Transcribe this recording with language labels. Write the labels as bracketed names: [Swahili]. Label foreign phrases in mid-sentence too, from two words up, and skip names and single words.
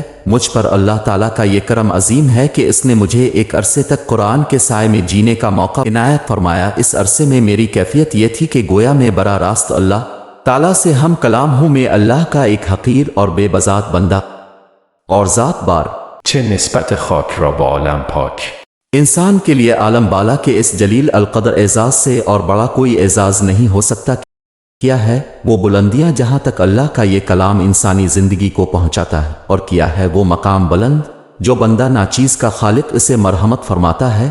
[Urdu] مجھ پر اللہ تعالیٰ کا یہ کرم عظیم ہے کہ اس نے مجھے ایک عرصے تک قرآن کے سائے میں جینے کا موقع عنایت فرمایا۔ اس عرصے میں میری کیفیت یہ تھی کہ گویا میں براہ راست اللہ تعالیٰ سے ہم کلام ہوں، میں اللہ کا ایک حقیر اور بے بذات بندہ، اور ذات بار [Persian] چه نسبت خاک را با عالم پاک. [Urdu] انسان کے لیے عالم بالا کے اس جلیل القدر اعزاز سے اور بڑا کوئی اعزاز نہیں ہو سکتا۔ کیا ہے وہ بلندیاں جہاں تک اللہ کا یہ کلام انسانی زندگی کو پہنچاتا ہے، اور کیا ہے وہ مقام بلند جو بندہ ناچیز کا خالق اسے مرحمت فرماتا ہے۔